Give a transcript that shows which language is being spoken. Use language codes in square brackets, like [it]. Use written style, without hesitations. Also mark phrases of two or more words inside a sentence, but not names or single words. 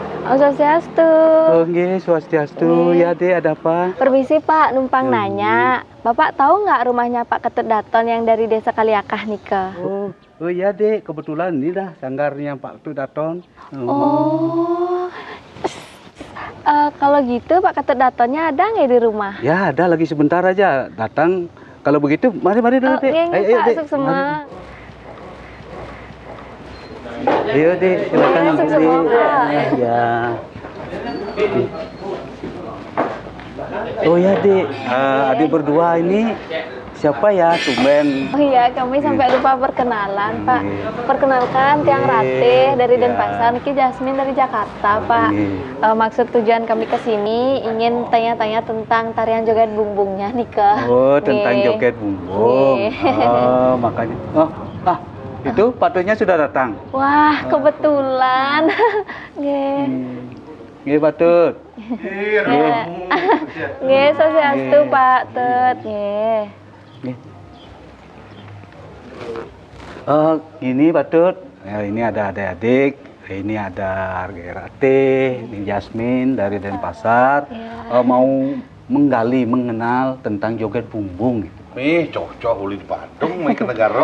[id] Oh, Swastiastu. Oh, nggih, Swastiastu. Ya, Dek, ada apa? Permisi Pak, numpang nanya. Bapak tahu nggak rumahnya Pak Ketut Daton yang dari desa Kaliakah nika? Oh iya, Dek, kebetulan ini dah sanggarnya Pak Ketut Daton. Oh. Kalau gitu Pak Ketut Datonnya ada nggak di rumah? Ya, ada lagi sebentar aja datang. Kalau begitu, mari dulu, Dek. Ayo, Pak, Dek. masuk semua. Ayo, Dek, silakan Masuk Dek. semua, Pak. Ya. Oh ya, Dek. Adik berdua ini siapa ya, tumben? Oh iya, kami sampai lupa perkenalan, Pak. Perkenalkan, Tiang Ratih dari Denpasar, Niki Jasmine dari Jakarta, Pak. Maksud tujuan kami ke sini ingin tanya-tanya tentang tarian joget bumbungnya, Nika. Oh, tentang joget bumbung. Oh, makanya. Itu patutnya sudah datang. Wah, kebetulan. Nggih. Nggih, patut. Nggih, Swastiastu, Pak Tut. Nggih. Gini Patut, ini ada adik-adik, ini ada Ratih, ini Jasmine dari Denpasar, mau mengenal tentang joget bumbung. [ban] cocok uli di Bandung, main ke negara.